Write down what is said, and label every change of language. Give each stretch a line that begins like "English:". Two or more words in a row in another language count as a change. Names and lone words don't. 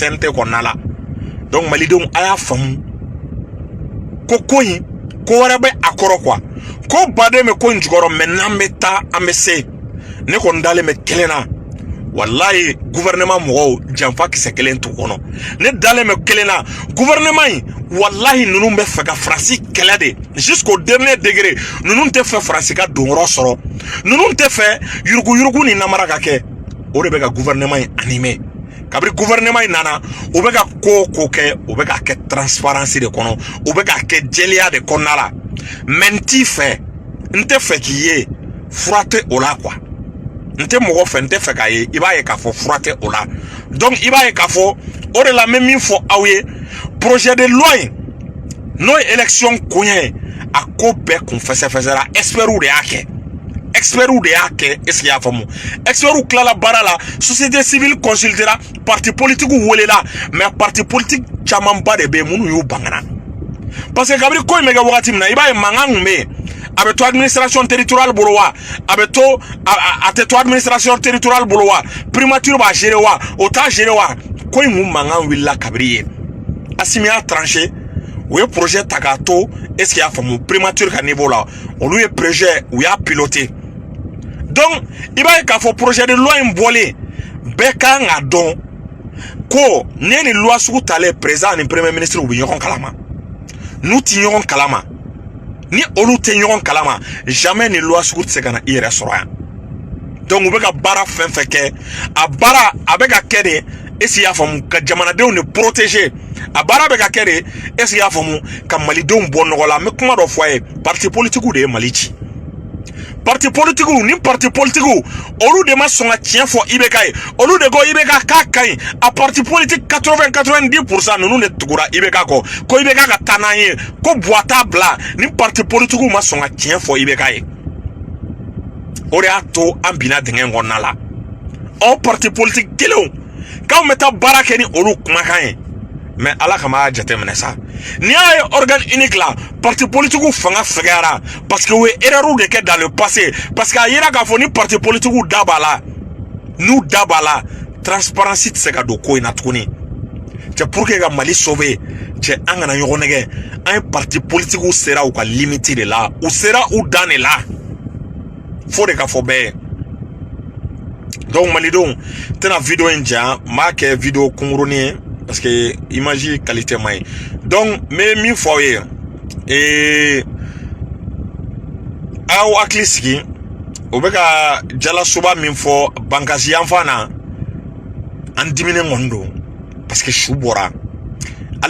Bambara: CNT kɔnɔna la donc malidenw a y'a faamu ko in ko wɛrɛ bɛ a kɔrɔ quoi ko baden bɛ ko in jukɔrɔ mais n'an bɛ taa an bɛ se ne kɔni dalen bɛ kelen na wallahi gouvernement mɔgɔw janfa kisɛ kelen t'u kɔnɔ ne dalen bɛ kelen na gouvernement in wallahi ninnu bɛ fɛ ka Faransi kɛlɛ de
French: jusqu'au dernier degré
Bambara: ninnu tɛ fɛ Faransi ka donyɔrɔ sɔrɔ ninnu tɛ fɛ yurugu yurugu ni namara ka kɛ o de bɛ ka gouvernement in animé kabri gouvernement nana o be ka ko kɛ o be ka kɛ transparence de kɔnɔ o be ka kɛ jeliya de kɔnɔna la menti fɛ nte fɛ k'i ye furate o la quoi nte mɔgɔ fɛ nte fɛ k'a ye i b'a ye k'a fɔ furate o la donc i b'a ye k'a fɔ o de la me min fɔ aw ye
French: projet de loi
Bambara: in n'o ye élection koɲɛ ye a ko bɛɛ kun fɛsɛfɛsɛra experts de y'a kɛ experts de y'a kɛ
French: est-ce qu'il y'a
Bambara: faamu experts tilala baara la
French: société civile consultera parti politique
Bambara: welela
French: mais parti politique
Bambara: camanba de bɛ minnu y'u bangana
French: parce que
Bambara: kabiri ko in bɛ kɛ wagati min na i b'a ye mankan kun bɛ yen a bɛ to
French: administration territoriale
Bambara: bolo wa a bɛ to a tɛ to
French: administration territoriale
Bambara: bolo wa primature b'a gérer wa o t'a gérer wa ko in kun mankan wulila kabiri ye Assimi y'a tranché u ye projet ta k'a to
French: est-ce qu'il y'a
Bambara: faamu primature ka niveau la olu ye projet u y'a piloté donc i b'a ye k'a fɔ
French: projet de loi
Bambara: in bɔlen bɛɛ kan ka dɔn ko ne ni loi sugu talen président ni premier ministre u bɛ ɲɔgɔn kalama n'u ti ɲɔgɔn kalama ni olu tɛ ɲɔgɔn kalama jamais ni loi sugu tɛ se ka na i yɛrɛ sɔrɔ yan donc u bɛ ka baara fɛn fɛn kɛ a baara a bɛ ka kɛ de
French: est-ce qu'il y'a
Bambara: faamu ka jamanadenw de protéger a baara bɛ ka kɛ de
French: est-ce qu'il y'a
Bambara: faamu ka malidenw bɔ nɔgɔ la an bɛ kuma dɔ fɔ a ye
French: parti politique
Bambara: de ye Mali ci
French: parti politique
Bambara: ni
French: parti politique
Bambara: olu de ma sɔn ka tiɲɛ fɔ IBK ye olu de ko IBK k'a ka ɲi a
French: parti politique
Bambara: 80-90% ninnu de tugura IBK kɔ ko IBK ka taa n'an ye ko buwa t'a bila ni
French: parti politique
Bambara: ma sɔn ka tiɲɛ fɔ IBK ye o de y'a to an binna dingɛ kɔnɔna la aw
French: parti politique
Bambara: kelenw k'anw bɛ taa baara kɛ ni olu kumakan ye mais ala kama a jateminɛ sa n'i y'a ye
French: organe unique
Bambara: la
French: parti politique
Bambara: fanga fɛgɛyara
French: parce que
Bambara: u ye erreur de kɛ
French: dans le passé parce que
Bambara: a yira k'a fɔ ni
French: parti politique
Bambara: da b'a la n'u da b'a la transparence tɛ se ka don ko in na tuguni cɛ
French: pour que
Bambara: ka Mali sauver cɛ an kana ɲɔgɔn nɛgɛ an ye
French: parti politique
Bambara: sera u ka limite de la u sera u dan de la fo de ka fɔ bɛɛ ye donc malidenw tɛna vidéo in jan m'a kɛ vidéo kunkurunin ye
French: parce que image qualité
Bambara: man ɲi donc n bɛ min fɔ aw ye aw hakili sigi o bɛ ka jalasoba min fɔ bankasi yanfan na an diminen kɔni don parce que su bɔra hali